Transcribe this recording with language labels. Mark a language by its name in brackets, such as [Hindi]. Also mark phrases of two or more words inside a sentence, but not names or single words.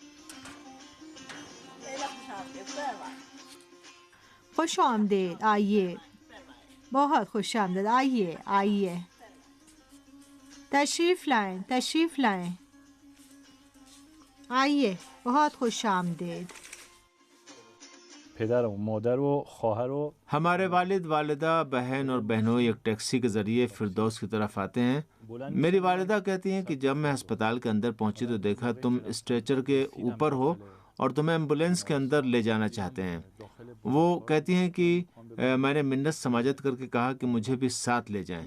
[Urdu] خوش آمدید، آئیے، بہت خوش آمدید، آئیے آئیے، تشریف لائیں تشریف لائیں۔ آئیے، بہت خوش آمدید۔ [Persian] پدر و مادر و خواهر و [Urdu] ہمارے والد، والدہ، بہن اور بہنوئی ایک ٹیکسی کے ذریعے فردوس کی طرف آتے ہیں۔ میری والدہ کہتی ہیں کہ جب میں ہسپتال کے اندر پہنچی تو دیکھا تم اسٹریچر کے اوپر ہو اور تمہیں ایمبولینس کے اندر لے جانا چاہتے ہیں۔ وہ کہتی ہیں کہ میں نے منت سماجت کر کے کہا کہ مجھے بھی ساتھ لے جائیں۔